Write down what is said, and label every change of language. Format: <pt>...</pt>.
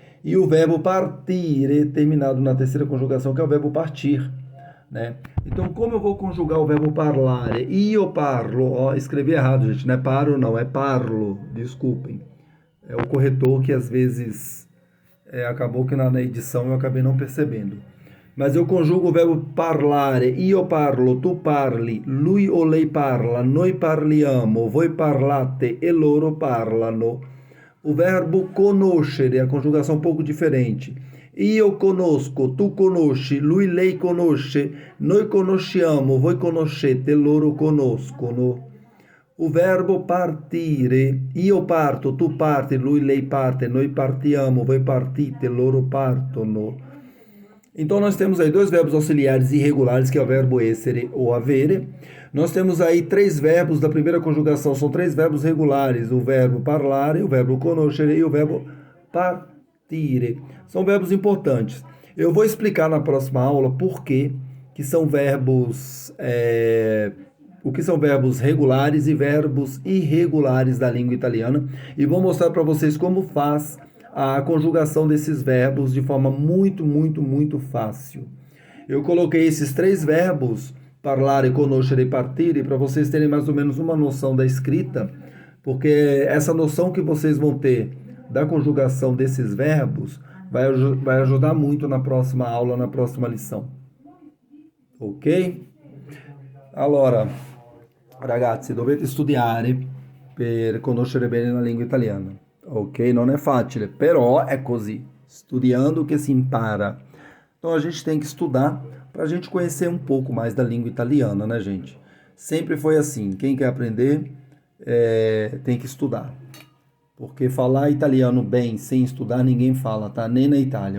<pt>E o verbo partire, terminado na terceira conjugação, que é o verbo partir. Né? Então, como eu vou conjugar o verbo parlare? Io parlo, ó, escrevi errado, gente, não é paro não, é parlo, desculpem. É o corretor que às vezes acabou que na edição eu acabei não percebendo. Mas eu conjugo o verbo parlare,</pt> <it>io parlo, tu parli, lui o lei parla, noi parliamo, voi parlate e loro parlano.</it> <pt>O verbo conoscere, a conjugação um pouco diferente.</pt> <it>Io conosco, tu conosci, lui lei conosce, noi conosciamo, voi conoscete, loro conoscono.</it> <pt>O verbo</pt> <it>partire, io parto, tu parti, lui lei parte, noi partiamo, voi partite, loro partono.</it> <pt>Então nós temos aí dois verbos auxiliares irregulares, que é o verbo essere ou avere. Nós temos aí três verbos da primeira conjugação, são três verbos regulares, o verbo parlare, o verbo conoscere e o verbo partire. São verbos importantes. Eu vou explicar na próxima aula por que são verbos, o que são verbos regulares e verbos irregulares da língua italiana, e vou mostrar para vocês como faz a conjugação desses verbos de forma muito, muito, muito fácil. Eu coloquei esses três verbos, parlare, conoscere e partire, para vocês terem mais ou menos uma noção da escrita, porque essa noção que vocês vão ter da conjugação desses verbos vai ajudar muito na próxima aula, na próxima lição. Ok?</pt> <it>Allora, ragazzi, dovete studiare per conoscere bene la lingua italiana. Ok? Non è facile, però è così. Studiando que se impara.</it> <pt>Então a gente tem que estudar para a gente conhecer um pouco mais da língua italiana, né, gente? Sempre foi assim. Quem quer aprender tem que estudar. Porque falar italiano bem sem estudar ninguém fala, tá? Nem na Itália.</pt>